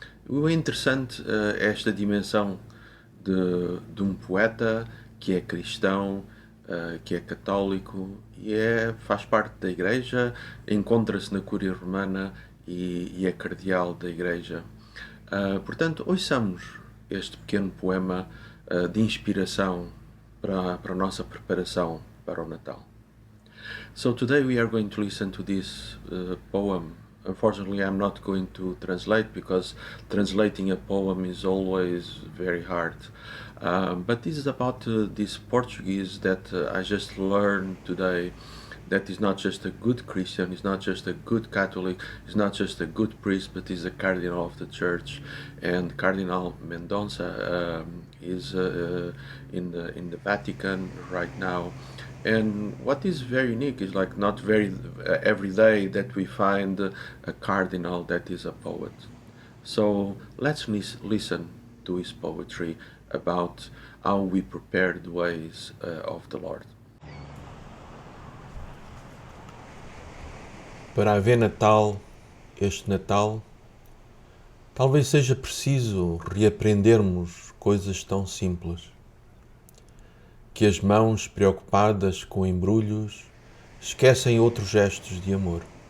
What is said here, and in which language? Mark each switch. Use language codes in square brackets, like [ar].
[pt] O interessante é esta dimensão de um poeta que é cristão, que é católico e faz parte da Igreja, encontra-se na Cúria Romana e é cardeal da Igreja. Portanto, ouçamos este pequeno poema de inspiração para a nossa preparação para o Natal. [en] So today we are going to listen to this poem. Unfortunately, I'm not going to translate, because translating a poem is always very hard. But this is about this Portuguese that I just learned today, that is not just a good Christian, is not just a good Catholic, is not just a good priest, but is a cardinal of the church. And Cardinal Mendonça is in the Vatican right now. And what is very unique is like not very every day that we find a cardinal that is a poet. So let's listen to his poetry about how we prepare the ways of the Lord. [pt] Para haver Natal, este Natal, talvez seja preciso reaprendermos coisas tão simples. Que as mãos preocupadas com embrulhos esquecem outros gestos de amor.